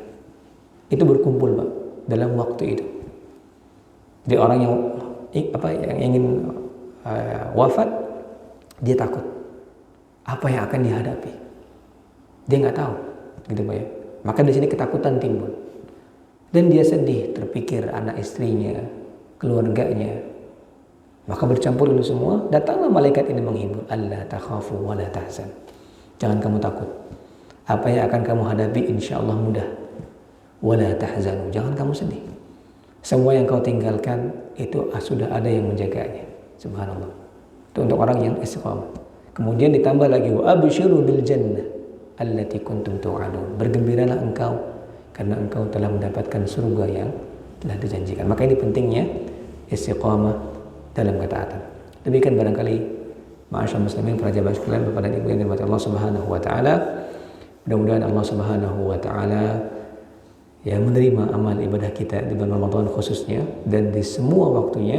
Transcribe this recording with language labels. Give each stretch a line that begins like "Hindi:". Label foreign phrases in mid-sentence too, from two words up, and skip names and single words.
Indonesian: Itu berkumpul Pak dalam waktu itu. Jadi orang yang ingin wafat, dia takut apa yang akan dihadapi. Dia nggak tahu, gitu Pak ya. Maka di sini ketakutan timbul. Dan dia sedih, terpikir anak istrinya, keluarganya. Maka bercampur ini semua, datanglah malaikat ini menghibur.
Arabic: Alla takhafu wa la tahzan.
Indonesian: Jangan kamu takut. Apa yang akan kamu hadapi
Arabic: insya Allah
Indonesian: mudah.
Arabic: Wa la tahzanu.
Indonesian: Jangan kamu sedih. Semua yang kau tinggalkan itu sudah ada yang menjaganya. Subhanallah. Itu untuk orang yang istiqamah. Kemudian ditambah lagi
Arabic: wa absyiru bil jannah allati kuntum tu'adun.
Indonesian: Bergembiralah engkau karena engkau telah mendapatkan surga yang telah dijanjikan. Maka ini pentingnya istiqamah dalam ketaatan. Demikian barangkali
Arabic: ma'asyar muslimin
Indonesian: para jamaah sekalian, Bapak dan Ibu yang dirahmati
Arabic: Allah Subhanahu wa taala.
Indonesian: Mudah-mudahan
Arabic: Allah Subhanahu wa taala
Indonesian: ya menerima amal ibadah kita di bulan Ramadan khususnya dan di semua waktunya.